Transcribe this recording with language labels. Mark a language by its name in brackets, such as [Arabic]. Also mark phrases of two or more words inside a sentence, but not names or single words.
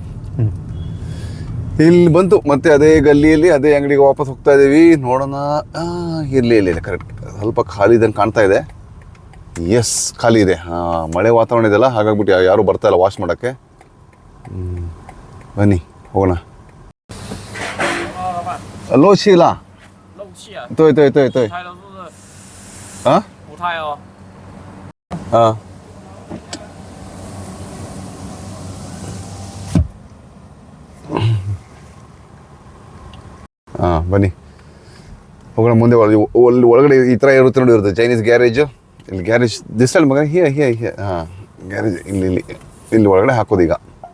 [Kannada] ಇಲ್ಲಿ ಬಂತು ಮತ್ತೆ ಅದೇ ಗಲ್ಲಿಯಲ್ಲಿ ಅದೇ ಅಂಗಡಿಗೆ ವಾಪಸ್ ಹೋಗ್ತಾ ಇದ್ದೀವಿ. ನೋಡೋಣ. ಇಲ್ಲಿ ಕರೆಕ್ಟ್ ಸ್ವಲ್ಪ ಖಾಲಿ ಇದ್ದಂಗೆ ಕಾಣ್ತಾ ಇದೆ. ಎಸ್, ಖಾಲಿ ಇದೆ. ಮಳೆ ವಾತಾವರಣ ಇದೆಲ್ಲ, ಹಾಗಾಗ್ಬಿಟ್ಟು ಯಾರು ಬರ್ತಾ ಇಲ್ಲ ವಾಶ್ ಮಾಡೋಕ್ಕೆ. ಬನ್ನಿ ಹೋಗೋಣ. ಲೋ ಶೀಲಾ [Chinese] 漏气啊！对对对对胎都是啊母胎哦。 [Kannada] 啊 ಬನ್ನಿ ಹೋಗೋಣ ಮುಂದೆ. ಒಳಗಡೆ ಈ ಥರ ಇರುತ್ತೆ ನೋಡಿ, ಇರುತ್ತೆ ಚೈನೀಸ್ ಗ್ಯಾರೇಜು. ಇಲ್ಲಿ ಗ್ಯಾರೇಜ್ [English] this side [Kannada] ಮಗ ಹಿಯ ಗ್ಯಾರೇಜ್ ಇಲ್ಲಿ ಒಳಗಡೆ ಹಾಕೋದು ಈಗ.